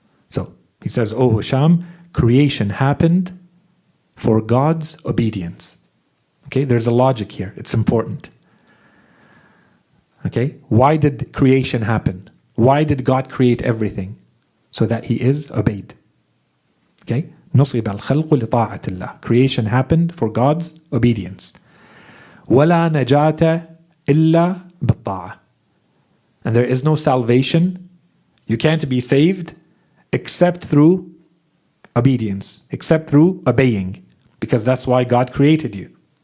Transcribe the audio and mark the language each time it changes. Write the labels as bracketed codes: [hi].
[en] So, he says, oh Hisham, creation happened for God's obedience. Okay, there's a logic here. It's important. Okay, why did creation happen? Why did God create everything? So that He is obeyed. [ar] Okay, نُصِبَ الْخَلْقُ لِطَاعَةِ اللَّهِ. [en] Creation happened for God's obedience. [ar] وَلَا نَجَاةَ إِلَّا بِالطَّاعَةِ. [en] And there is no salvation. You can't be saved except through obedience, except through obeying, because that's why God created you.